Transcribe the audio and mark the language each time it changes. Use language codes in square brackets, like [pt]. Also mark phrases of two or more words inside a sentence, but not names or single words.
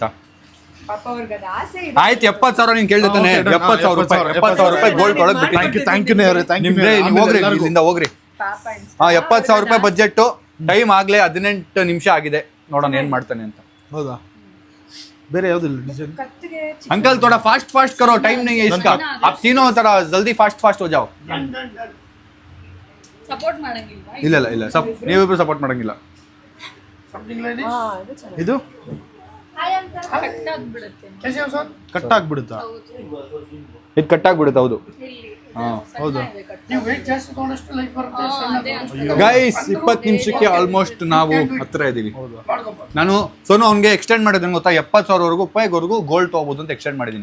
[kn] ಪಾಪ ಅವ್ರಿಗೆ ಅದು ಆಸೆ ಇದೆ. ಆಯ್ತು 70,000 ನೀನ್ ಕೇಳ್ತಾನೆ. 70,000 ರೂಪಾಯಿ ಗೋಲ್ಡ್ ಕೊಡಕ್ ಬಿಟ್ಟು. [en] thank you [kn] ನೇವ್ರೆ, [en] thank you. [kn] ನಿಮ್ದೇ, ನೀವು ಹೋಗ್ರಿ ಇಲ್ಲಿಂದ ಹೋಗ್ರಿ. ಪಾಪ ಹಾ 70,000 ರೂಪಾಯಿ ಬಜೆಟ್. ಟೈಮ್ ಆಗ್ಲೇ 18 ನಿಮಿಷ ಆಗಿದೆ. ನೋಡೋಣ ಏನ್ ಮಾಡ್ತಾನೆ ಅಂತ. ಹೌದಾ? ಬೇರೆ ಯಾವ್ದಿಲ್ಲ ಡಿಸೈನ್? ಕತ್ತಿಗೆ [hi] अंकल थोड़ा [en] fast fast [hi] करो, टाइम नहीं है इसका. आप तीनों थोड़ा जल्दी [en] fast fast [hi] हो जाओ. [kn] ಸಪೋರ್ಟ್ ಮಾಡಂಗಿಲ್ವಾ? ಇಲ್ಲ ಇಲ್ಲ ಇಲ್ಲ ನೀವಿಬ್ರು ಸಪೋರ್ಟ್ ಮಾಡಂಗಿಲ್ಲ. [en] Something like this. [kn] ಇದು ಚೆನ್ನಾಗಿ ಇದು ಕಟ್ ಆಗ್ಬಿಡುತ್ತೆ. [hi] कैसे हो सर? [kn] ಕಟ್ ಆಗ್ಬಿಡುತ್ತಾ? ಇದು ಕಟ್ ಆಗ್ಬಿಡುತ್ತೆ. ಹೌದು. ಹಾ ಹೌದು. ನೀವು ವೇಟ್ ಜಾಸ್ತಿ ತಗೊಂಡಷ್ಟು ಲೈಫ್ ಬರುತ್ತೆ. ಗೈಸ್ 20 ನಿಮಿಷಕ್ಕೆ ಆಲ್ಮೋಸ್ಟ್ ನಾವು ಹತ್ರ ಇದೀವಿ. ಮಾಡ್ಕೊಪ್ಪ. ನಾನು ಸೋನು ಅವ್ನಿಗೆ ಎಕ್ಸ್ಟೆಂಡ್ ಮಾಡಿದ್ದೀನಿ ಗೊತ್ತಾ, 70,000 ರೂಪಾಯಿವರೆಗೂ ಗೋಲ್ಡ್ ತಗೋಬಹುದು ಅಂತ ಎಕ್ಸ್ಟೆಂಡ್ ಮಾಡಿದ್ದೀನಿ.